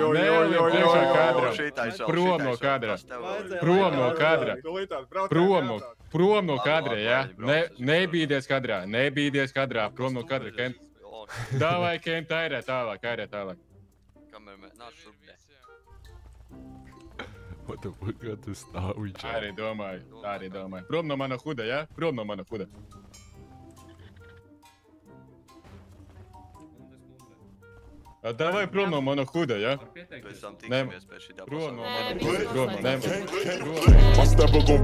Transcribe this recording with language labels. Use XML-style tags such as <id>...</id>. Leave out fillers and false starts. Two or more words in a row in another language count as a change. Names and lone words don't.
<lv>Nelēj priekšā kadram. Prom no kadra. Prom no kadra. Prom no kadra, jā? Nebīdies kadrā. Nebīdies kadrā. Prom no kadra, Kent. Davai, Kent, airē tālāk, airē tālāk. Kamēr mēs nāc šurp te.</lv> <en>What the fuck,</en> <lv>kā tu stāvi? Tā arī domāju, tā arī domāju. Prom no mana huda, jā? Prom no mana huda. Davai prom no mana huda, jā? Pēc tam tiksimies pēc šitā Prom no pasākuma. mana huda. Prom,</lv>